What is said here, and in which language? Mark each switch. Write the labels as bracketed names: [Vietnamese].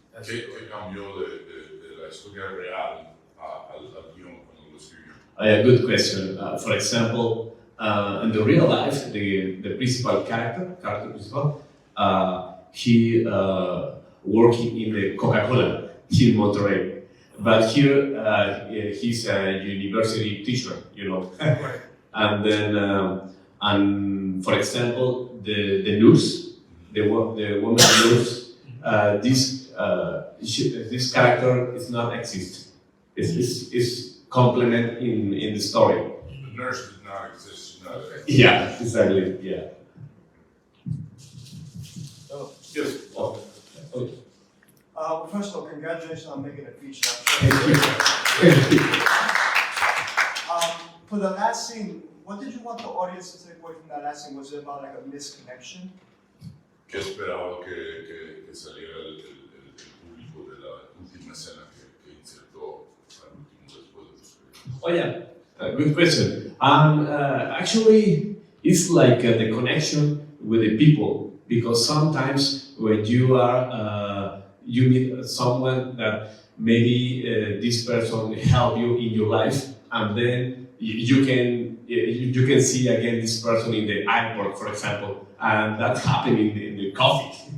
[Spanish] ¿Qué cambió de la historia real al guión cuando lo escribió? [English] A good question. For example, in the real life, the principal character principal, he working in the Coca-Cola here in Monterrey. But here, he's a university teacher, Right. And then, and for example, the nurse, the woman nurse, this character is not exist. Is complement in the story. The nurse did not exist. Yeah, exactly. Yeah. Oh. Yes. Oh. Okay. Well, first of all, congratulations on making a feature. Thank you. For the last scene, what did you want the audience to take away from that last scene? Was it about like a misconnection? [Spanish] ¿Qué esperaba que saliera el público de la última escena que insertó al último después de los créditos? [English] Oh yeah, good question. Actually, it's like the connection with the people, because sometimes when you are you meet someone that maybe this person help you in your life, and then you can see again this person in the airport, for example, and that's happening in the coffee.